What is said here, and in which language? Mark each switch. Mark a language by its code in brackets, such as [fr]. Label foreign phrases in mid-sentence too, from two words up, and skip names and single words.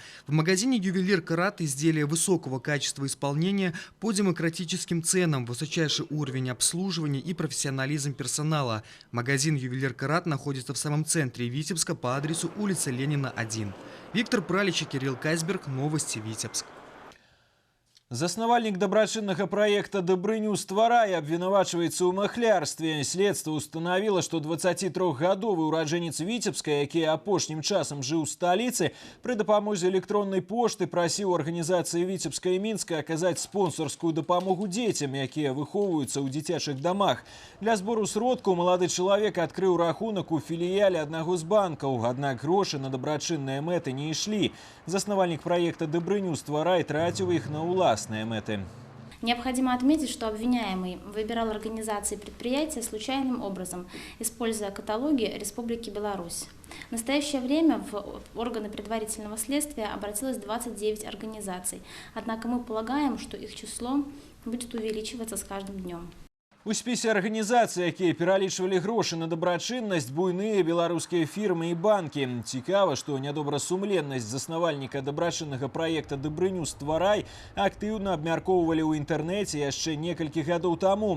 [ru] В магазине «Ювелир Карат» изделия высокого качества исполнения по демократическим ценам, высочайший уровень обслуживания и профессионализм персонала. Магазин «Ювелир Карат» находится в самом центре Витебска по адресу улица Ленина, 1. Виктор Пралич и Кирилл Кайсберг. Новости Витебск. [be] Заснавальнік дабрачыннага праекта «Дабрыню стварай» абвінавачваецца ў махлярстве. Следства установила, што 23-гадовы ураджэнец Віцебска, які апошнім часам жыў у сталіцы, пры дапамозе электроннай пошты прасіў арганізацыі Віцебска і Мінска аказаць спонсарскую дапамогу дзецям, якія выхоўваюцца ў дзіцячых дамах. Для збору сродкаў малады чалавек адкрыў рахунак у філіяле аднаго з банкаў, аднак грошы на дабрачынныя мэты не ішлі. Заснавальнік праекта «Дабрыню стварай» траціў іх на уласные мэты. [ru] Необходимо отметить, что обвиняемый выбирал организации предприятия случайным образом, используя каталоги Республики Беларусь. В настоящее время в органы предварительного следствия обратилось 29 организаций, однако мы полагаем, что их число будет увеличиваться с каждым днем. [be] У спісе арганізацый, якія пералічвалі грошы на дабрачыннасць, буйныя беларускія фірмы і банкі. Цікава, што нядобрасумленнасць заснавальніка дабрачыннага праекта «Дабрыню стварай» актыўна абмяркоўвалі ў інтэрнэце яшчэ некалькі гадоў таму.